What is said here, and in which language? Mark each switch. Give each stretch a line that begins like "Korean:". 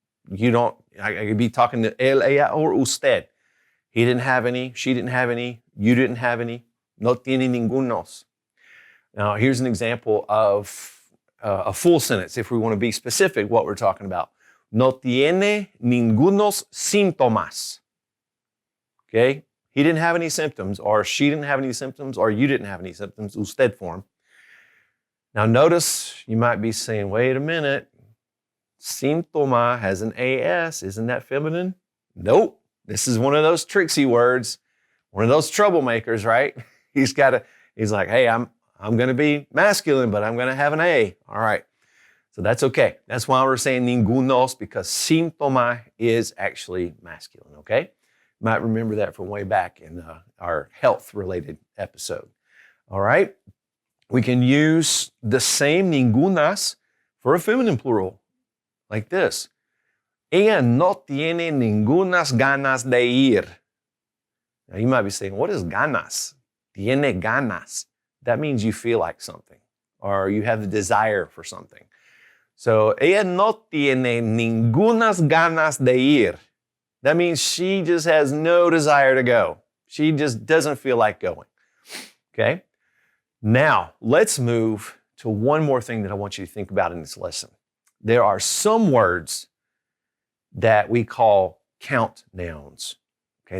English: You don't, I could be talking to él, ella, or usted. He didn't have any. She didn't have any. You didn't have any. No tiene ningunos. Now, here's an example of a full sentence, if we want to be specific what we're talking about.
Spanish: No tiene ningunos síntomas.
English: Okay? He didn't have any symptoms, or she didn't have any symptoms, or you didn't have any symptoms, usted form. Now, notice you might be saying, wait a minute, síntoma has an AS. Isn't that feminine? Nope. This is one of those tricksy words, one of those troublemakers, right? He's like, hey, I'm going to be masculine, but I'm going to have an A. All right. So that's okay. That's why we're saying ningunos, because síntoma is actually masculine, okay? You might remember that from way back in our health-related episode. All right? We can use the same ningunas for a feminine plural, like this.
Spanish: Ella no tiene ningunas ganas de ir.
English: Now you might be saying, what is ganas? Tiene ganas. That means you feel like something, or you have the desire for something.
Spanish: So, ella no tiene ningunas ganas de ir.
English: That means she just has no desire to go. She just doesn't feel like going. Okay? Now, let's move to one more thing that I want you to think about in this lesson. There are some words that we call count nouns. Okay?